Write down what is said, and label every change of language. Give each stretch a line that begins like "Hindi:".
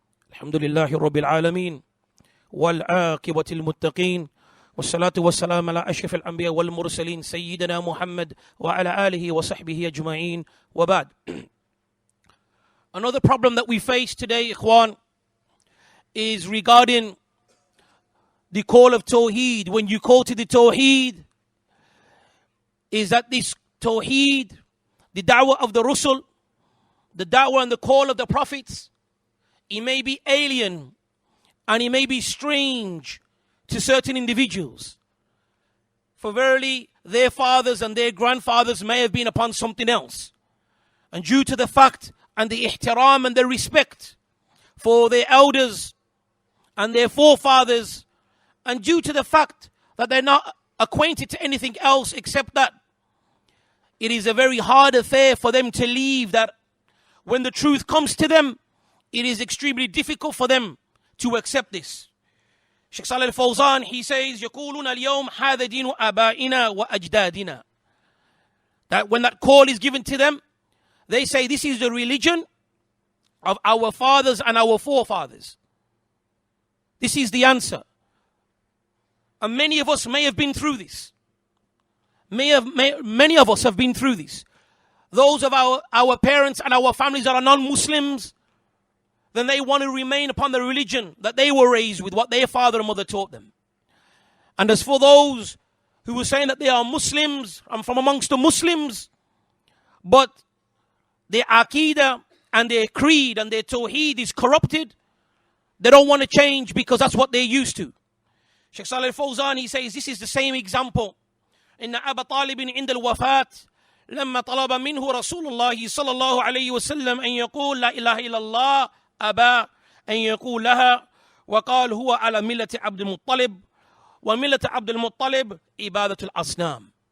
Arabic: الحمد لله رب العالمين والعاقبة المتقين والصلاة والسلام على أشرف الأنبياء والمرسلين سيدنا محمد وعلى آله وصحبه أجمعين وبعد.
English: Another problem that we face today, Ikhwan, is regarding the call of Tawheed. When you call to the Tawheed, is that this Tawheed, the da'wah of the Rusul, the da'wah and the call of the prophets, it may be alien and it may be strange to certain individuals. For verily, their fathers and their grandfathers may have been upon something else. And due to the fact and the ihtiram and the respect for their elders and their forefathers, and due to the fact that they're not acquainted to anything else except that, it is a very hard affair for them to leave that. When the truth comes to them, it is extremely difficult for them to accept this.
Arabic: Shaykh Salih al-Fawzan,
English: he says,
Arabic: يَقُولُونَ الْيَوْمَ هَذَا دِينُ آبَائِنَا وَأَجْدَادِنَا.
English: That when that call is given to them, they say this is the religion of our fathers and our forefathers. This is the answer. And many of us may have been through this. Many of us have been through this. Those of our parents and our families that are non-Muslims, then they want to remain upon the religion that they were raised with, what their father and mother taught them. And as for those who were saying that they are Muslims and from amongst the Muslims, but their aqidah and their creed and their tawheed is corrupted, they don't want to change because that's what they're used to. Sheikh Salih al-Fawzan, he says, this is the same example.
Arabic: إن أبا طالب عند الوفاة لما طلب منه رسول الله صلى الله عليه وسلم أن يقول لا إله إلا الله أبى أن يقول لها وقال هو على ملة عبد المطلب وملة عبد المطلب إبادة الأصنام.